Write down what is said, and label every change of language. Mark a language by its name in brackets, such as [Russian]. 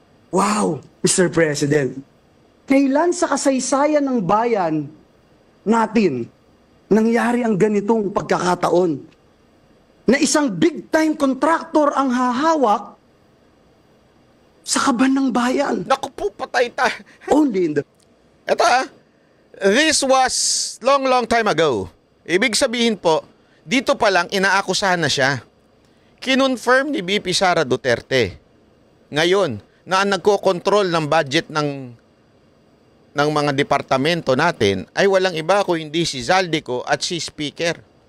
[English] Wow, Mr. President. [Filipino] Kailan sa kasaysayan ng bayan natin nangyari ang ganitong pagkakataon? Na isang big-time contractor ang hahawak sa kaban ng bayan. Naku po, patay tayo. [English] Only in the... [Filipino] Ito [English] this was long time ago. [Filipino] Ibig sabihin po, dito pa lang inaakusahan na siya. Kinonfirm ni VP Sara Duterte ngayon na ang nagko-control ng budget ng mga departamento natin ay walang iba kung hindi si Zaldico at si Speaker.